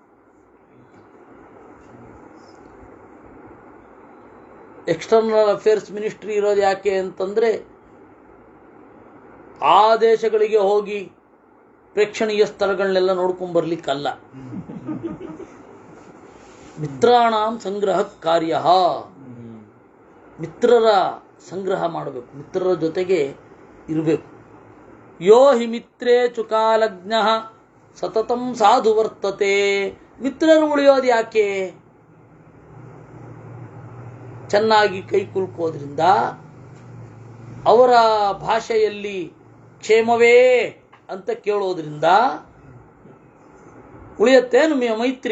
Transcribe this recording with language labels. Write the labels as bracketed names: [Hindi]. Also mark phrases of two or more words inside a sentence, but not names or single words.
[English] external affairs ministry [Kannada] ಇರೋದು ಯಾಕೆ ಅಂತಂದ್ರೆ ಆ ದೇಶಗಳಿಗೆ ಹೋಗಿ ಪ್ರೇಕ್ಷಣೀಯ ಸ್ಥಳಗಳನ್ನೆಲ್ಲ ನೋಡ್ಕೊಂಡ್ ಬರ್ಲಿಕ್ಕಲ್ಲ. [Sanskrit] ಮಿತ್ರಾಣಾಂ ಸಂಗ್ರಹ ಕಾರ್ಯ, [Kannada] ಮಿತ್ರರ ಸಂಗ್ರಹ ಮಾಡಬೇಕು, ಮಿತ್ರರ ಜೊತೆಗೆ ಇರಬೇಕು. [Sanskrit] ಯೋ ಹಿ ಮಿತ್ರೇ ಚುಕಾಲಜ್ಞ ಸತತಂ ಸಾಧು ವರ್ತತೆ. [Kannada] ಮಿತ್ರರು ಉಳಿಯೋದು ಯಾಕೆ? ಚೆನ್ನಾಗಿ ಕೈ ಕುಲ್ಕೋದ್ರಿಂದ, ಅವರ ಭಾಷೆಯಲ್ಲಿ ಕ್ಷೇಮವೇ ಅಂತ ಕೇಳೋದ್ರಿಂದ ಉಳಿಯತ್ತೇನು ಮೈತ್ರಿ?